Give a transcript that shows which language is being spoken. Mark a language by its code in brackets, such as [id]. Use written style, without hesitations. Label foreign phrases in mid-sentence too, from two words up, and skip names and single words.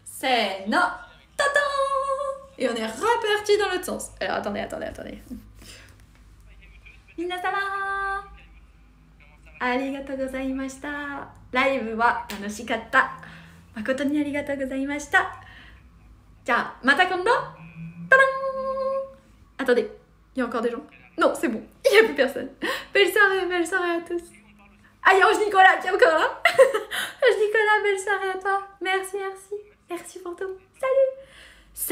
[fr] C'est non. Tata. Et on est reparti dans l'autre sens. Alors attendez. [ja] 皆様. ありがとうございました. ライブは楽しかった。誠にありがとうございました. [fr] Tiens, [ja] また今度. [fr] Tadam. Attendez, il y a encore des gens. Non, c'est bon, il n'y a plus personne. Belle soirée à tous. Ah, il y a Ange Nicolas qui est encore là. Ange Nicolas, belle soirée à toi. Merci pour tout. Salut.